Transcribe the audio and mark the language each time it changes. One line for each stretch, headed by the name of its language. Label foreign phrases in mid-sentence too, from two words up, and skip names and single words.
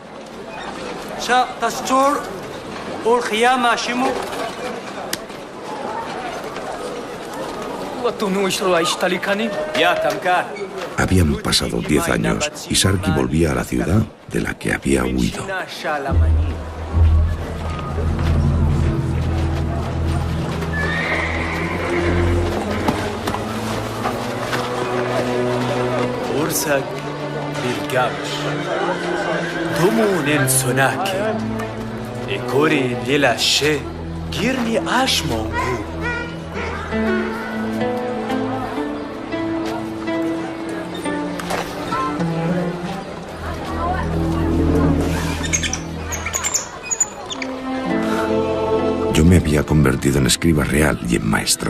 Spanish: Habían pasado 10 años y Sarkí volvía a la ciudad de la que había huido. Ursak Bilgash. Dumun Sonaki. Ekori Lila She. Girni Ashmongu. Yo me había convertido en escriba real y en maestro.